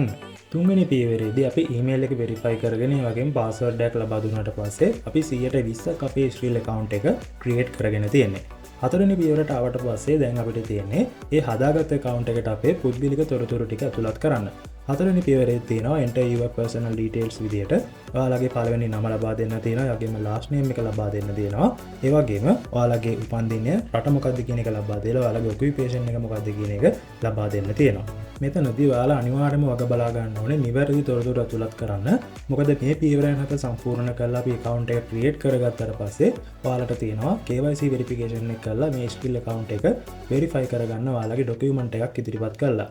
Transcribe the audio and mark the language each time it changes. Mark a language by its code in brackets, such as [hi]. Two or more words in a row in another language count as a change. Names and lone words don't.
[si] තුන්වෙනි පියවරේදී අපි email එක verify කරගෙන ඒ වගේම password එකක් ලබා දුන්නාට පස්සේ අපි 120ක් අපේ ස්ක්‍රීල් account එක create කරගෙන තියෙන්නේ. හතරවෙනි පියවරට ආවට පස්සේ දැන් අපිට තියෙන්නේ ඒ හදාගත්ත account එකට අපේ පුද්ගලික තොරතුරු ටික ඇතුළත් කරන්න. හතරවෙනි පියවරේ තියෙනවා [en] enter your personal details [si] විදියට ඔයාලගේ පළවෙනි නම ලබා දෙන්න තියෙනවා. ඒ වගේම [en] last name [si] එක ලබා දෙන්න තියෙනවා. ඒ වගේම ඔයාලගේ උපන්දිනය රට මොකක්ද කියන එක ලබා දෙලා ඔයාලගේ occupation එක මොකක්ද කියන එක ලබා දෙන්න තියෙනවා. මෙතනදී ඔයාලා අනිවාර්යයෙන්ම වග බලා ගන්න ඕනේ නිවැරදි තොරතුරු ඇතුළත් කරන්න. මොකද මේ පියවරයන් හත සම්පූර්ණ කරලා අපි account එක create කරගත්තාට පස්සේ ඔයාලට තියෙනවා [en] KYC verification [si] එක කරලා මේ ස්ක්‍රීල් account එක verify කරගන්න ඔයාලගේ document එකක් ඉදිරිපත් කරලා.